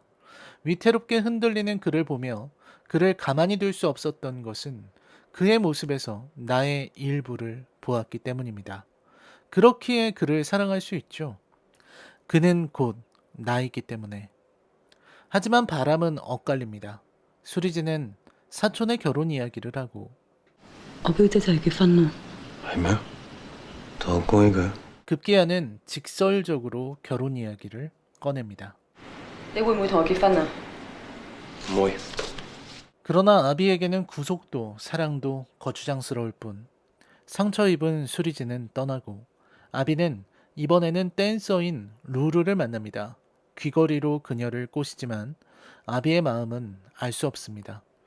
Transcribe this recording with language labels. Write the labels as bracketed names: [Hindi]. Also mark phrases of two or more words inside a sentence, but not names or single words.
[Korean] 위태롭게 흔들리는 그를 보며 그를 가만히 둘 수 없었던 것은 그의 모습에서 나의 일부를 보았기 때문입니다. 그렇기에 그를 사랑할 수 있죠. 그는 곧 나이기 때문에. 하지만 바람은 엇갈립니다. 수리진은 사촌의 결혼 이야기를 하고 [Cantonese] 我表姐就嚟結婚啦。係咩？同我講嘅， [Korean] 급기야는 직설적으로 결혼 이야기를 꺼냅니다. [Cantonese] 你會唔會同我結婚啊？唔會。 [Korean] 그러나 아비에게는 구속도 사랑도 거추장스러울 뿐 상처 입은 수리진은 떠나고 아비는 이번에는 댄서인 루루를 만납니다. 귀걸이로 그녀를 꼬시지만 아비의 마음은 알 수 없습니다.